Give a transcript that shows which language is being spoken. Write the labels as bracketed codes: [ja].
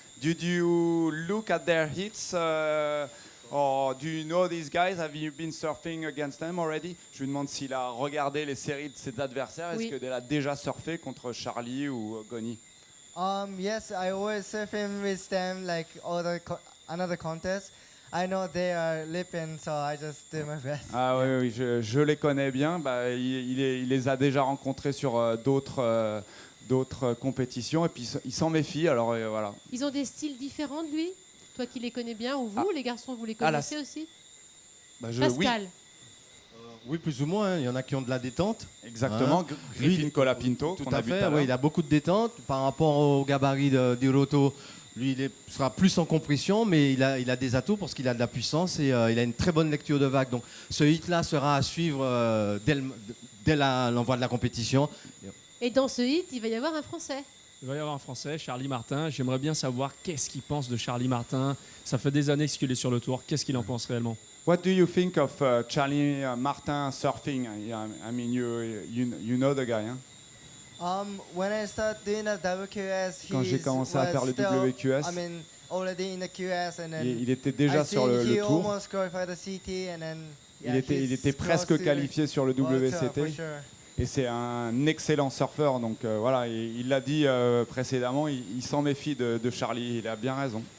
[en] Did you look at their hits or do you know these guys? Have you been surfing against them already? [fr] Je lui demande s'il a regardé les séries de ses adversaires. Oui. Est-ce qu'il a déjà surfé contre Charlie ou Goni? [en] Yes, I always surfing with them like another contest. I know they are lipping, so I just do my best. [fr] Ah oui, je les connais bien. Il les a déjà rencontrés sur d'autres compétitions et puis il s'en méfie. Alors voilà. Ils ont des styles différents de lui? Toi qui les connais bien, ou vous, les garçons, vous les connaissez aussi? Pascal. Oui, plus ou moins. Il y en a qui ont de la détente. Exactement. Griffin Colapinto. Tout à fait. Oui, il a beaucoup de détente par rapport au gabarit d'Hiroto. Lui, il sera plus en compression, mais il a des atouts parce qu'il a de la puissance et il a une très bonne lecture de vague. Donc, ce hit-là sera à suivre dès l'envoi de la compétition. Et dans ce hit, il va y avoir un Français. Il va y avoir un Français, Charlie Martin. J'aimerais bien savoir qu'est-ce qu'il pense de Charlie Martin. Ça fait des années qu'il est sur le tour. Qu'est-ce qu'il en pense réellement? [en] What do you think of Charlie Martin surfing? I mean, you know the guy, hein? When I start doing the WQS, [fr] Quand j'ai commencé à faire le WQS, il était déjà sur le tour. Il était presque qualifié sur le WCT. Et c'est un excellent surfeur, donc voilà, il l'a dit précédemment, il s'en méfie de Charlie, il a bien raison.